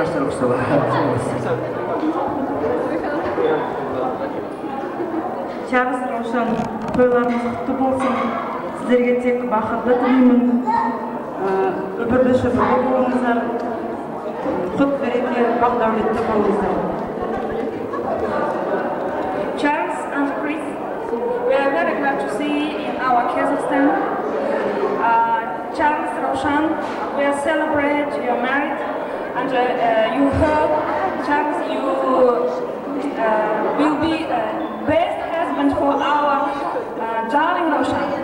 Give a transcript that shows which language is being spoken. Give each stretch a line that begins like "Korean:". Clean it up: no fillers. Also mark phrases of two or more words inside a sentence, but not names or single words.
Kazakh: Чарльз Раушан, тойларыңыз құтты болсын. Сіздерге тек бақытты тілеймін. Үбірлі шүбірлі болыңыздар. Құт береке, бақ дәулетті болыңыздар.
English: Charles and Chris, we are very glad to see you in our Kazakhstan. Charles Raushan, we are celebrate your marriage, and you hope, Charles, you will be best husband for our darling Raushan.